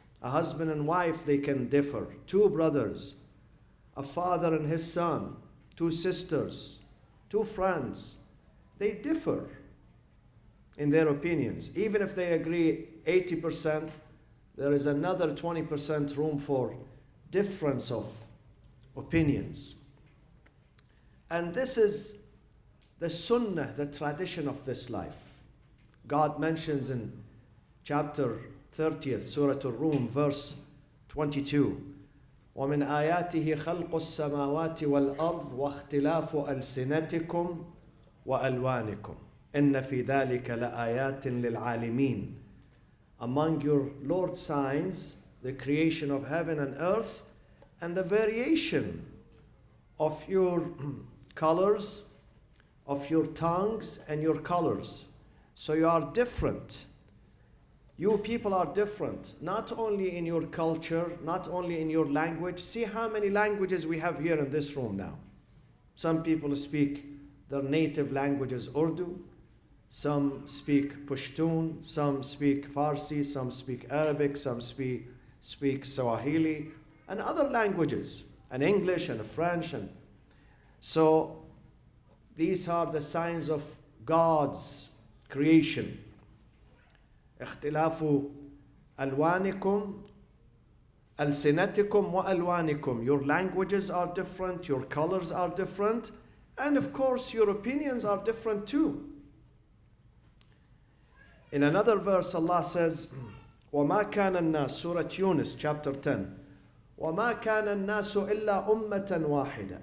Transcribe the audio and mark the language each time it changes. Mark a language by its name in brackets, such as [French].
[English] A husband and wife, they can differ. Two brothers, a father and his son, two sisters, two friends, they differ in their opinions. Even if they agree 80%, there is another 20% room for difference of opinions. And this is the sunnah, the tradition of this life. God mentions in chapter 30th, Surah Al-Rum, verse 22, [Arabic] وَمِنْ آيَاتِهِ خَلْقُ السَّمَاوَاتِ وَالْأَرْضِ وَاخْتِلَافُ أَلْسِنَتِكُمْ وَأَلْوَانِكُمْ إِنَّ فِي ذَلِكَ لَآيَاتٍ لِلْعَالِمِينَ. [English] Among your Lord's signs, the creation of heaven and earth, and the variation of your colors, of your tongues and your colors. So you are different. You people are different, not only in your culture, not only in your language. See how many languages we have here in this room now. Some people speak their native language is Urdu, some speak Pashtun, some speak Farsi, some speak Arabic, some speak Swahili, and other languages, and English and French. And so these are the signs of God's creation. [Arabic] اختلاف ألوانكم ألسنتكم وألوانكم. [English] Your languages are different, your colors are different, and of course your opinions are different too. In another verse, Allah says, [Arabic] وَمَا كَانَ النَّاسُ [English] Surah Yunus, chapter 10. [Arabic] وَمَا كَانَ النَّاسُ إِلَّا أُمَّةً وَاحِدَةً.